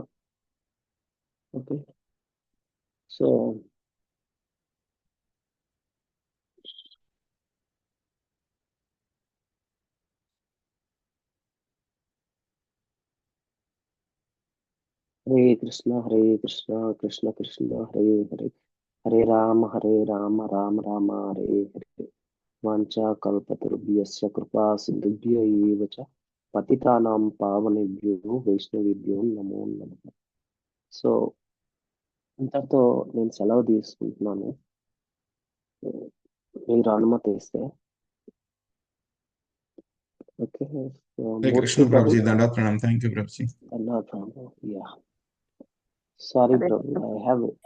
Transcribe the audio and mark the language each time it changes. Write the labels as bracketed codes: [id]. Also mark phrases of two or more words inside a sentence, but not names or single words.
[en] okay, so [sa] హరే కృష్ణ కృష్ణ కృష్ణ హరే హరే, హరే రామ రామ రామ హరే హరే. వాంఛా కల్పతరుభ్యస్య కృపా సింధుభ్య ఏవ చ పతితానాం పావనేభ్యో వైష్ణవేభ్యో నమో నమః. [te] సో ఇంతటితో నేను సెలవు తీసుకుంటున్నాను. మీరు అనుమతి ఇస్తే. ఓకే, [hi] కృష్ణ ప్రభుజీ, దండాత్ ప్రణామ్. [en] thank you [hi] ప్రభుజీ. दंडवत प्रणाम. [en] ya, sorry Prabhu, I have